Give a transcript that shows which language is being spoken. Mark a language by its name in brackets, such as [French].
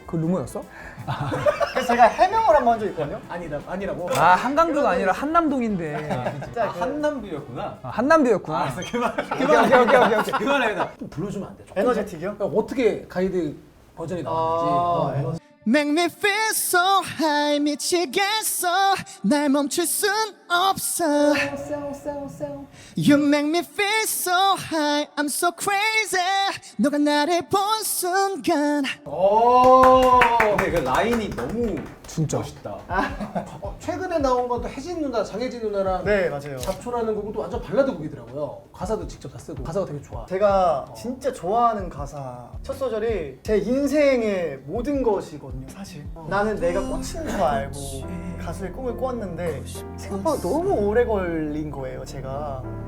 [Korean] 그 루머였어? 그래서 제가 해명을 한번 한 적이 있거든요. 아니라고. 한강도가 아니라 한남동인데. 진짜 그 한남뷰였구나. 한남도였구나. 그만해. 그만해. 좀 불러주면 안 돼? 에너제틱이요? 어떻게 가이드 버전이 나왔는지. 에너지. [English] Make me feel so high [Korean] 미치겠어 날 멈출 순 없어 [English] You make me feel so high I'm so crazy [Korean] 너가 나를 본 순간 근데 그 라인이 너무 진짜. 멋있다. 최근에 나온 건 또 혜진 누나, 장혜진 누나랑 네 맞아요. 잡초라는 곡은 또 완전 발라드 곡이더라고요. 가사도 직접 다 쓰고 가사가 되게 좋아. 제가 진짜 좋아하는 가사 첫 소절이 제 인생의 모든 것이거든요 사실. 나는 내가 꽃인 줄 알고 가수의 꿈을 꿨는데 생각보다 너무 오래 걸린 거예요 제가.